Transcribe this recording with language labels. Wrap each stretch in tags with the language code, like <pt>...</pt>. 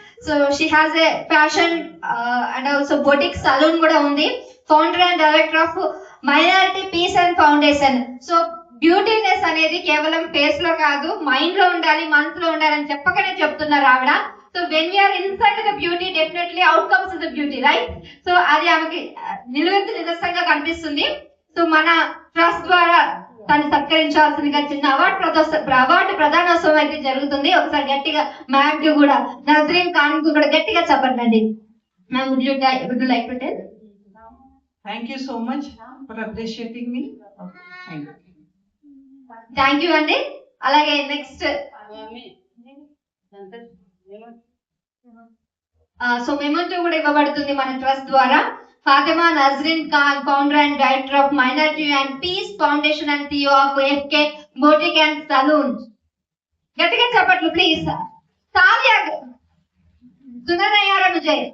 <en>So she has a fashion and also boutique salon</en> <te>kuda undi.</te> <en>Founder and director of Minority Peace and Foundation.</en> <te>So beautiness అనేది కేవలం face లో కాదు, mind లో ఉండాలి, మనసులో ఉండాలి అని చెప్పకనే చెప్తున్నారు ఆవిడ.</te> <en>So when we are inside the beauty definitely outcomes the beauty, right?</en> <te>So అది ఆమెకి నిలువెత్తు నిదర్శనంగా కనిపిస్తుంది. సో మన ట్రస్ట్ ద్వారా తను సత్కరించాల్సిందిగా చిన్న అవార్డు ప్రధానోత్సవం అయితే జరుగుతుంది. ఒకసారి గట్టిగా మ్యామ్ కి కూడా, నజరీన్ ఖాన్ కి కూడా గట్టిగా చెప్పండి.</te> <en>Ma'am would you like to tell? Thank you so much for appreciating me. Thank you అండి.</en> <te>అలాగే నెక్స్ట్ సో మెమోంటో కూడా ఇవ్వబడుతుంది మన ట్రస్ట్ ద్వారా.</te> <en>Fatima Nazreen Khan, founder and director of minority and peace foundation and CEO of FK boutique and salon.</en> <te>గట్టిగా చెప్పట్లు please.</te> <hi>Salila सुना नहीं आ रहा मुझे.</hi>